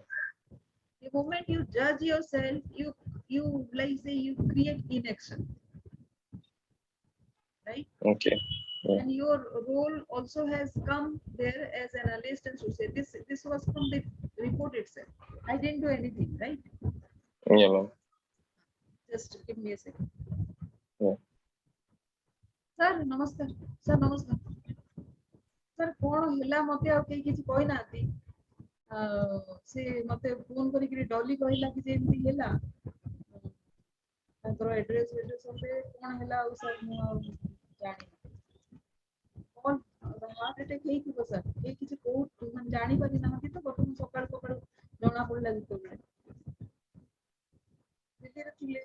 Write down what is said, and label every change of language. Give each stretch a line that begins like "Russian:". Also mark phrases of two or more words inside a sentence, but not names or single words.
English: The moment you judge yourself, you like say you create inaction, right? Okay. Yeah. And your role also has come there as an analyst and so say this was from the report itself. I didn't do anything, right? Yeah, ma'am. Just give me a second. Yeah. Sir, namaskar. Sir, namaskar. Sir,
Odia: କଣ ହେଲା ମତେ ଆଉ କେହି କିଛି କହିନାହାନ୍ତି। ସେ ମତେ ଫୋନ କରିକି ଡଲି କହିଲା କି ଯେ ଏମିତି ହେଲା ତାଙ୍କର ଆଡ୍ରେସ ସତେ କଣ ହେଲା ଆଉ ସାର୍ ମୁଁ ଆଉ ଜାଣିନି। କଣ
English: heart attack
Odia: ହେଇଥିବ ସାର୍, କେହି କିଛି କହୁ ମାନେ ଜାଣିପାରି ନାହାନ୍ତି ତ ବର୍ତ୍ତମାନ ସକାଳୁ ସକାଳୁ ଜଣା ପଡିଲା ଯେତେବେଳେ ଦିଲ୍ଲୀରେ ଥିଲେ।